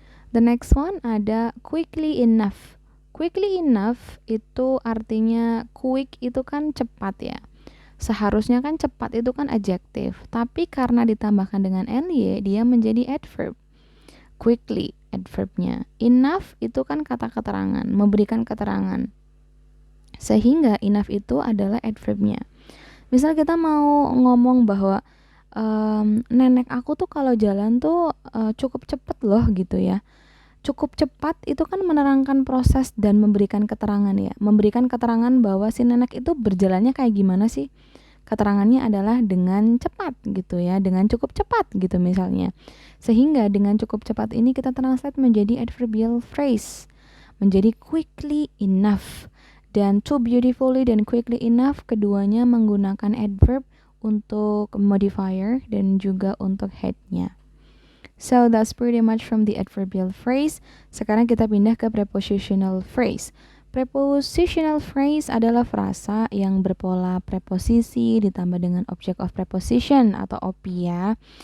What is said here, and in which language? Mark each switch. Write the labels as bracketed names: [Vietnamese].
[English] The next one ada quickly enough. [Indonesian] Quickly enough itu artinya quick itu kan cepat ya. Seharusnya kan cepat itu kan adjektif, tapi karena ditambahkan dengan ly dia menjadi adverb. Quickly adverbnya. Enough itu kan kata keterangan, memberikan keterangan. Sehingga enough itu adalah adverbnya. Misal kita mau ngomong bahwa nenek aku tuh kalau jalan tuh cukup cepet loh gitu ya. Cukup cepat itu kan menerangkan proses dan memberikan keterangan ya. Memberikan keterangan bahwa si nenek itu berjalannya kayak gimana sih. keterangannya adalah dengan cepat gitu ya, dengan cukup cepat gitu misalnya. Sehingga dengan cukup cepat ini kita translate menjadi adverbial phrase, menjadi quickly enough. Dan too beautifully dan quickly enough keduanya menggunakan adverb untuk modifier dan juga untuk headnya. [English] So that's pretty much from the adverbial phrase. [Indonesian] Sekarang kita pindah ke prepositional phrase. Prepositional phrase adalah frasa yang berpola preposisi ditambah dengan object of preposition atau OP ya.